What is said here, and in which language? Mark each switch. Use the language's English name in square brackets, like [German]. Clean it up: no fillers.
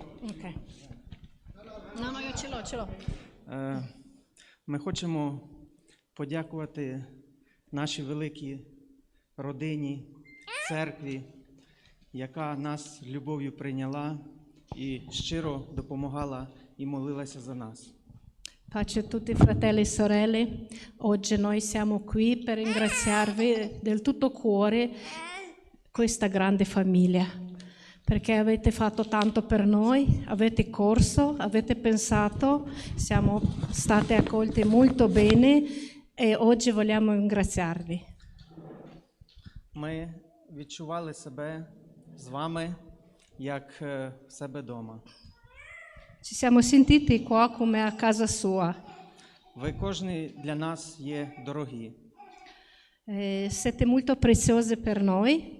[Italian] Окей. No, io ce l'ho. [Ukrainian] Ми хочемо подякувати нашій великій родині, церкві, яка нас любов'ю прийняла і щиро допомагала і молилася за нас. [Italian] Pace a tutti fratelli e sorelle. Oggi noi siamo qui per ringraziarvi del tutto cuore questa grande famiglia, perché avete fatto tanto per noi, avete corso, avete pensato, siamo state accolte molto bene e oggi vogliamo ringraziarvi. [Ukrainian] Ми відчували себе з вами, як в себе вдома. [Italian] Ci siamo sentiti qua come a casa sua. [Ukrainian] Ви кожний для нас є дорогі. [Italian] Siete molto preziosi per noi.